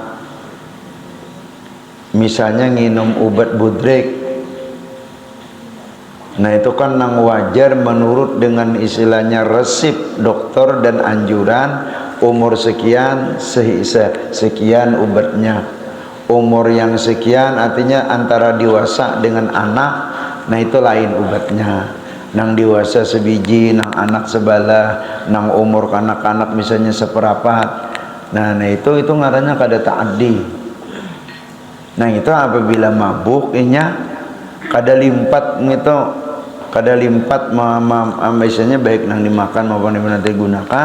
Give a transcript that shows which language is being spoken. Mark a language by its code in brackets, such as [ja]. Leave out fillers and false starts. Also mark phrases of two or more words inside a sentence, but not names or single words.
[id] Misalnya nginum obat budrek, nah itu kan nang wajar menurut dengan istilahnya resep dokter dan anjuran, umur sekian sekian obatnya. Umur yang sekian artinya antara dewasa dengan anak, nah itu lain obatnya. [bjn] nang dewasa sebiji, nang anak sebalah, nang umur kanak-kanak misalnya seperapat. Nah itu ngarannya kada ta'addi. Nah itu apabila mabuk inya kada limpat gitu, kada limpat misalnya baik nang dimakan maupun yang nanti gunakan.